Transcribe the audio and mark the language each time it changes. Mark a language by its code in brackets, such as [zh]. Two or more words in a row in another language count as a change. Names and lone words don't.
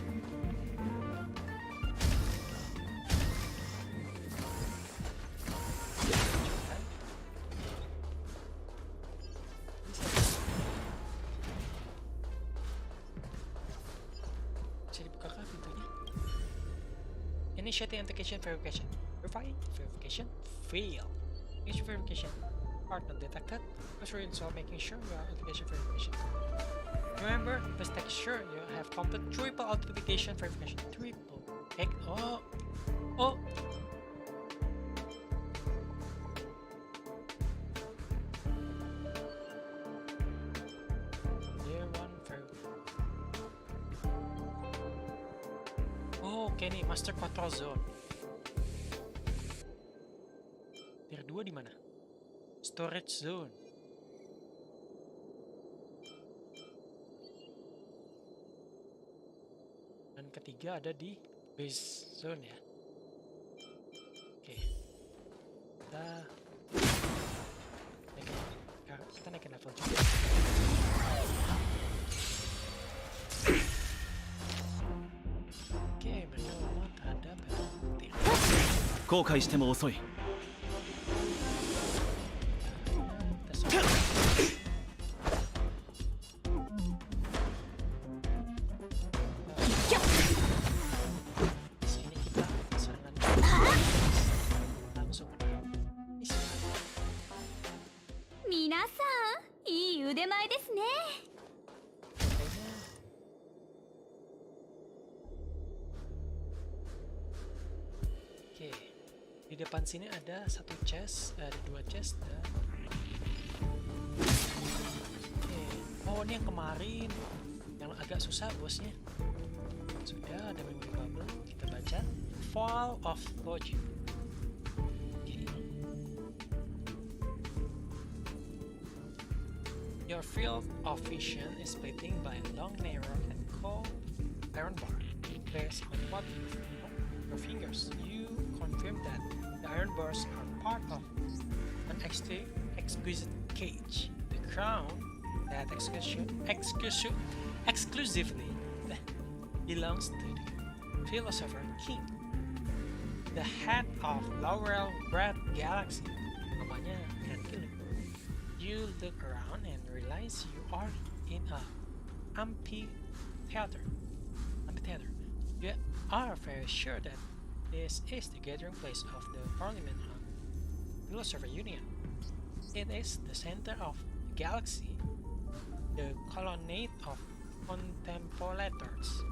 [id] Bisa dibukakah pintunya? [en] Initiate authentication verification. Verification fail. Initiate verification part not detected. Please reinstall making sure you are authentication verification. Remember, please make sure you have complete triple authentication verification. Oh. Year 1 verification. [id] Oke nih, [en] master control zone. [id] Tier 2 di mana? [en] Storage zone. [id] Dan ketiga ada di base zone ya. Oke. Kita naikin level juga. Oke, mereka lawan terhadap petir. [ja] 後悔しても遅い。 [id] Sini kita serangan langsung. [ja] 皆さんいい腕前ですね。 [id] Kayaknya oke, di depan sini ada satu chest, ada dua chest dan oke. Oh ini yang kemarin yang agak susah bosnya. Sudah ada [en] memory bubble, [id] kita baca Fall of Logic. Oke. [en] Your field of vision is splitting by a long, narrow, and cold iron bar. Based on what you know, your fingers, you confirm that the iron bars are part of an exquisite cage. The crown that exclusively belongs to the philosopher king, the head of Laurel Bread Galaxy. [id] Namanya keren gila. [en] You look around and realize you are in a amphitheater. You are very sure that this is the gathering place of the Parliament of Philosopher Union. It is the center of the galaxy, the colonnade of contemplators.